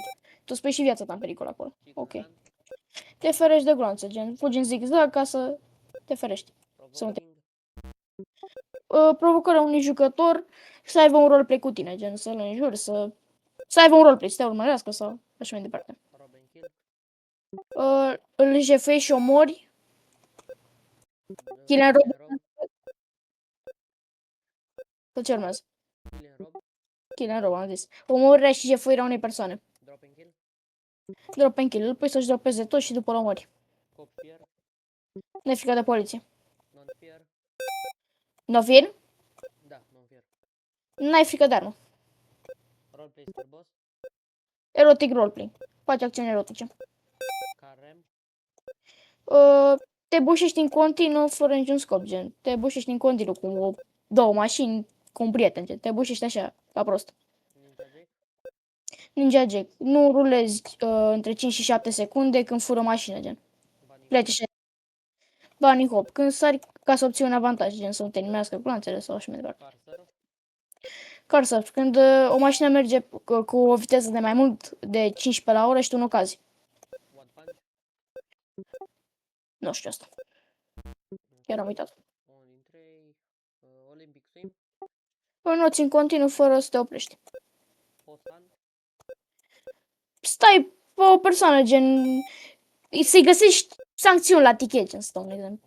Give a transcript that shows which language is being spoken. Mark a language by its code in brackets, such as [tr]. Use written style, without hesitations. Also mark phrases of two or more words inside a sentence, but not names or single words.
[ro] Tu spui și viața ta în pericol acolo. Ok. Te ferești de gloanță, gen fugi în zigzag ca să te ferești. Provoking. Provocarea unui jucător să aibă un roleplay cu tine, gen să-l înjuri, să aibă un roleplay, să te urmărească sau așa mai departe. [en] Rob and kill. [ro] Îl jefești și omori. [en] Kill and rob. [ro] Să ce urmează? [en] Kill and rob. Kill and rob, [ro] am zis. Omorârea și jefuirea unei persoane. [en] Drop and kill. Drop and kill. [ro] Îl pui să-și dropeze tot și după-l omori. [en] Cop fear. [ro] Nefrică de poliție. [en] Non fear. No fear? Da, non fear. [ro] N-ai frică de armă. [en] Roleplay star boss. Erotic roleplay. [ro] Faci acțiuni erotice. Carem. Te bușești în continuu fără niciun scop, gen. Te bușești în continuu cu două mașini, cu un prieten, gen. Te bușești așa, ca prost. Ninja Jack. Ninja Jack. Nu rulezi între 5 și 7 secunde când fură mașină, gen. Bunny Pleci așa. [en] Bunny hop. [ro] Când sari ca să obții un avantaj, gen să nu te nimească gloanțele sau așa mai departe. [en] car surf. Car surf. [ro] Când o mașină merge cu o viteză de mai mult de 15 la oră și tu nu cazi. [en] One punch. [ro] Nu știu asta. Chiar am uitat. Unul din trei. [en] Olympic swim. [ro] Înoți în continuu fără să te oprești. [en] Post hunt. [ro] Stai pe o persoană, gen... Să-i găsești sancțiuni la tichet, gen, să dau un exemplu.